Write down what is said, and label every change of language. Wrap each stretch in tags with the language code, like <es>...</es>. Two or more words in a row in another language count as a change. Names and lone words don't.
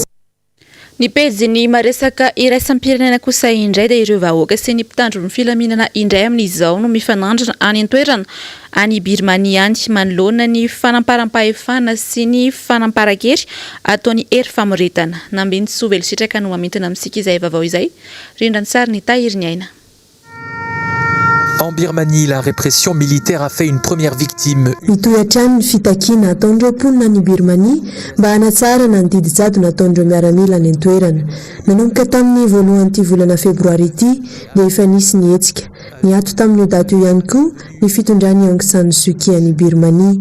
<mg>Ny pejy maresaka iraisam-pirenena kosa indray dia ireo vahoaka sy ny mpitandro ny filaminana indray amin'izao no mifanandrina any an-toerana any Birmania any manoloana ny fanamparam-pahefana sy ny fanamparan-kery ataony hery famoretana. Nambiny Sovely sitraka no mamintana amintsika izay vavao izay. Rindrany sary ny tahiry ny aina.</mg> <fr>En Birmanie, la répression militaire a fait une première victime.</fr> <mg>Mitohatrany ny fitakiana ataondreo mponina ny Birmanie mba hanatsarana ny didijado nataondreo miaramila any an-toerana. Nanomboka tamin'ny voalohan'ity volana febroary ity dia efa nisy ny hetsika. Niato tamin'io dato io ihany koa ny fitondrany Aung San Suu Kyi any Birmanie.</mg>